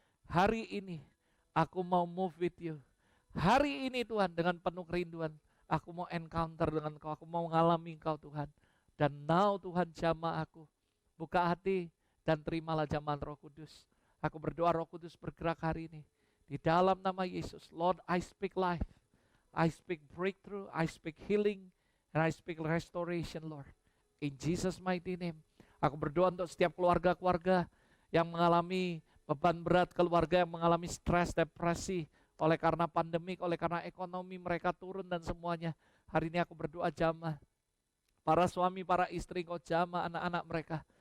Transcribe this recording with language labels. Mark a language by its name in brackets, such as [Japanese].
[Indonesian] Hari ini aku mau [English] move with you. [Indonesian] Hari ini Tuhan dengan penuh kerinduan, aku mau encounter dengan Kau, aku mau mengalami Kau Tuhan. Dan now Tuhan jamah aku. Buka hati dan terimalah jamahan Roh Kudus. Aku berdoa Roh Kudus bergerak hari ini. Di dalam nama Yesus, [English] Lord, I speak life. I speak breakthrough, I speak healing, and I speak restoration, Lord. In Jesus' mighty name. [Indonesian] Aku berdoa untuk setiap keluarga-keluarga yang mengalami beban berat, keluarga yang mengalami stres, depresi, oleh karena pandemik, oleh karena ekonomi mereka turun dan semuanya. Hari ini aku berdoa jamah. Para suami, para istri, Kau jamah anak-anak mereka.